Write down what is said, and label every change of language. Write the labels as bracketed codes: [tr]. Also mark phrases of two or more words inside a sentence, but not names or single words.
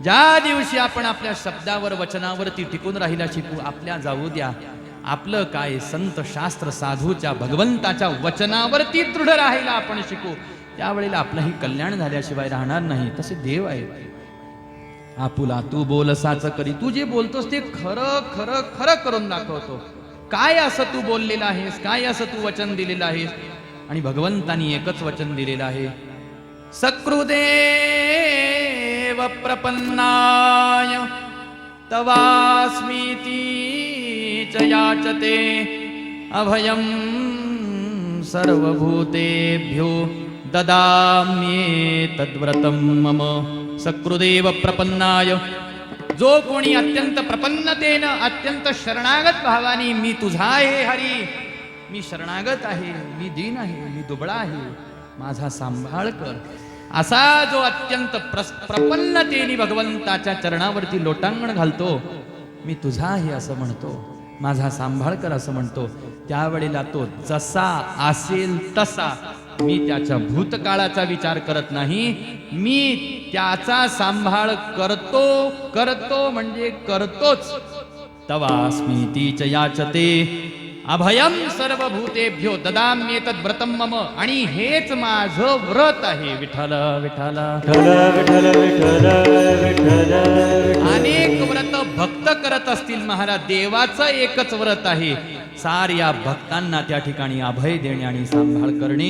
[mr] ज्या दिवशी आपण आपल्या शब्दावर वचनावरती टिकून राहिला शिकू, आपल्या जाऊ द्या, आपलं काय संत शास्त्र साधूच्या भगवंताच्या वचनावरती दृढ राहायला आपण शिकू, त्यावेळेला आपलंही कल्याण झाल्याशिवाय राहणार नाही. तसे देव आहेत. आपुला तू बोलसाच करी, तू जे बोलतोस ते खरं खरं खरं करून दाखवतो. काय असं तू बोललेलं आहेस, काय असं तू वचन दिलेलं आहेस. आणि भगवंतानी एकच वचन दिलेलं आहे, [sa] सकृदेव प्रपन्नाय तवास्मीति च याचते अभयं सर्वभूतेभ्यो ददाम्येतद्व्रतं मम. सकृदेव प्रपन्नाय, [mr] जो कोणी अत्यंत प्रपन्नतेनं अत्यंत शरणागत भावानी मी तुझा आहे हरी, मी शरणागत आहे, मी दीन आहे, मी दुबळा आहे, माझा सांभाळ कर, असा जो अत्यंत प्रपन्नतेने भगवंताच्या चरणावरती लोटांगण घालतो, मी तुझा आहे असं म्हणतो, माझा सांभाळ कर असं म्हणतो, त्यावेळेला तो जसा असेल तसा, मी त्याच्या भूतकाळाचा विचार करत नाही, मी त्याचा सांभाळ करतो करतो म्हणजे करतोच. [sa] तवास्मीति च याचते अभयं सर्वभूतेभ्यो ददाम्येतद्व्रतं मम. [mr] आणि हेच माझं व्रत आहे. विठ्ठल विठ्ठल विठ्ठल विठ्ठल विठ्ठल विठ्ठल. अनेक व्रत भक्त करत असतील महाराज, देवाचं एकच व्रत आहे, साऱ्या भक्तांना त्या ठिकाणी अभय देणे आणि सांभाळ करणे.